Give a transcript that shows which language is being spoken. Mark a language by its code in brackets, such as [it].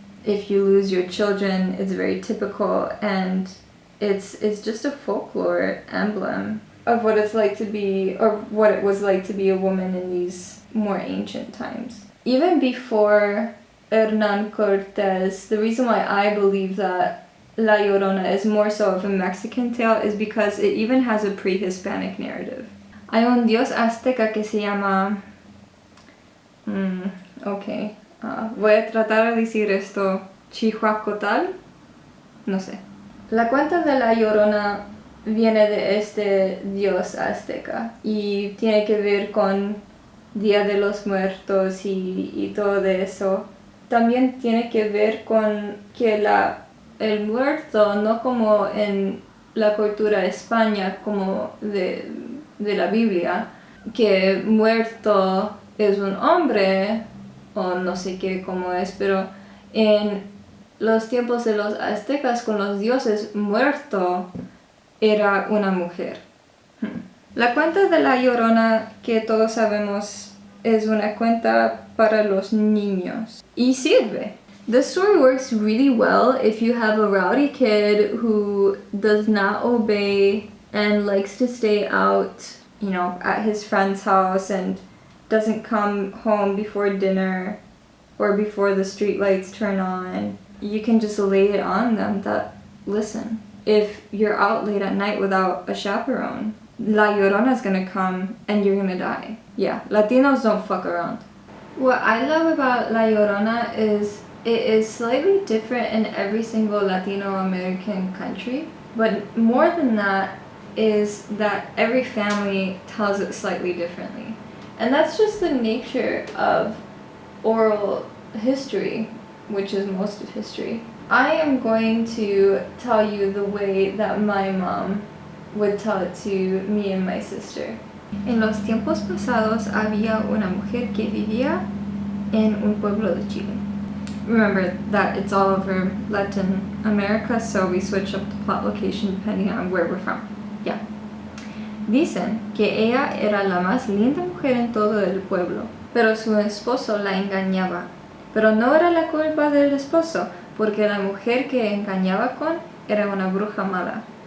[en] If you lose your children, it's very typical, and it's just a folklore emblem of what it's like to be, or what it was like to be a woman in these more ancient times. Even before Hernán Cortés, the reason why I believe that La Llorona is more so of a Mexican tale is because it even has a pre-Hispanic narrative. [es] Hay un dios azteca que se llama [en] Ok. [es] Voy a tratar de decir esto. Chihuacotal. No sé. La cuenta de la Llorona viene de este dios azteca y tiene que ver con Día de los Muertos y todo de eso. También tiene que ver con que el muerto, no como en la cultura de España, como de la Biblia, que muerto es un hombre, o no sé qué cómo es, pero en los tiempos de los aztecas con los dioses, muerto era una mujer. La cuenta de la Llorona, que todos sabemos, es una cuenta para los niños. Y sirve. [en] The story works really well if you have a rowdy kid who does not obey and likes to stay out, you know, at his friend's house and doesn't come home before dinner or before the street lights turn on. You can just lay it on them that, listen, if you're out late at night without a chaperone, La Llorona is gonna come and you're gonna die. Yeah, Latinos don't fuck around. What I love about La Llorona is it is slightly different in every single Latino American country, but more than that is that every family tells it slightly differently. And that's just the nature of oral history, which is most of history. I am going to tell you the way that my mom would tell it to me and my sister. [es] En los tiempos pasados había una mujer que vivía en un pueblo de Chile. [en] Remember that it's all over Latin America, so we switch up the plot location depending on where we're from. Yeah. [es] Dicen que ella era la más linda mujer en todo el pueblo, pero su esposo la engañaba. Pero no era la culpa del esposo, porque la mujer que engañaba con era una bruja mala.